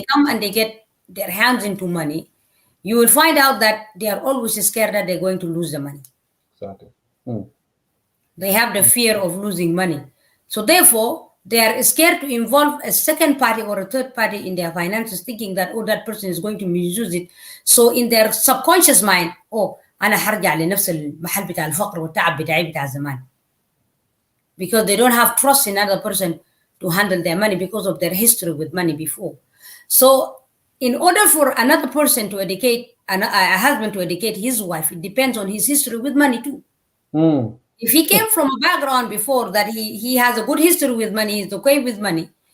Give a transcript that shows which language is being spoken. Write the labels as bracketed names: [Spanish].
[English] they come and they get their hands into money, you will find out that they are always scared that they're going to lose the money. exactly. Mm, They have the fear of losing money. So therefore, they are scared to involve a second party or a third party in their finances, thinking that, oh, that person is going to misuse it. So in their subconscious mind, oh, [Arabic] أنا هرجع لنفس المحل بتاع الفقر والتعب بتاعي بتاع زمان. [English] Because they don't have trust in another person to handle their money because of their history with money before. So in order for another person to educate, a husband to educate his wife, it depends on his history with money too. mm, If he came from a background before that he has a good history with money, he's okay with money,